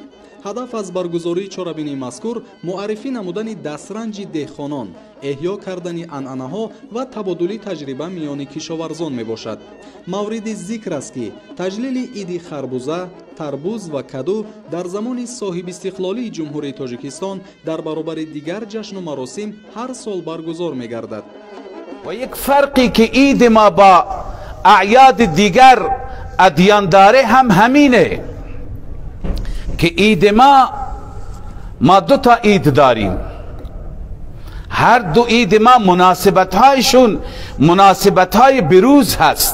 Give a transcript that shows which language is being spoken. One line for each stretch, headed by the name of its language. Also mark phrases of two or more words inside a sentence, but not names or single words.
Tajik: ҳадаф аз баргузории чорабинии мазкур муаррифӣ намудани дастранҷи деҳқонон, эҳьё кардани анъанаҳо ва табодули таҷриба миёни кишоварзон мебошад. мавриди зикр аст ки таҷлили иди харбуза, тарбуз ва каду дар замони соҳибистиқлолии ҷумҳурии тоҷикистон дар баробари дигар ҷашну маросим ҳар сол баргузор мегардад.
Persian: و یک فرقی که عید ما با اعیاد دیگر ادیان داره هم همینه که عید ما دو تا عید داریم. هر دو عید ما مناسبت هایشون مناسبت های بروز هست.